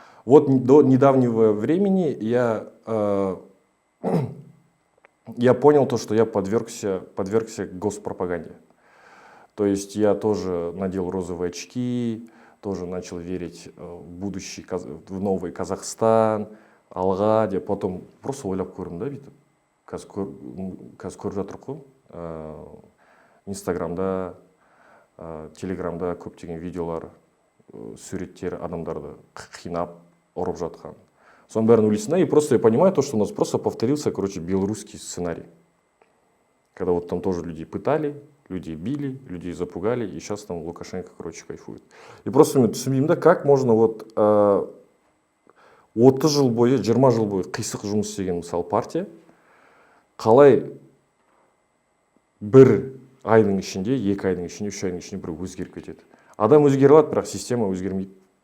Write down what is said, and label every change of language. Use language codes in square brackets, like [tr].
[ru] Вот до недавнего времени я понял то, что я подвергся госпропаганде. То есть я тоже надел розовые очки, тоже начал верить в новый Казахстан, [kk] алға деп, [ru] потом просто [kk] ойлап көрдім да, бүйтіп. Қазір көріп жатыр ғой, Инстаграмда, Телеграмда көптеген видеолар, суреттер адамдарды қинап, ұрып жатқан. Соның бәрін ойлайсың, [ru] и просто я понимаю то, что у нас просто повторился, короче, белорусский сценарий. Когда вот там тоже людей пытали, людей били, людей запугали, и сейчас там Лукашенко, короче, кайфует. И просто [kk] мен түсінбеймін да, [ru] как можно вот [kk] 30 жыл бойы, 20 жыл бойы қисық жұмыс істеген мысалы партия, қалай бір айдың ішінде, 2 айдың ішінде, 3 айдың ішінде бір өзгеріп кетеді. Адам өзгеріп алады, бірақ система өзгермейді.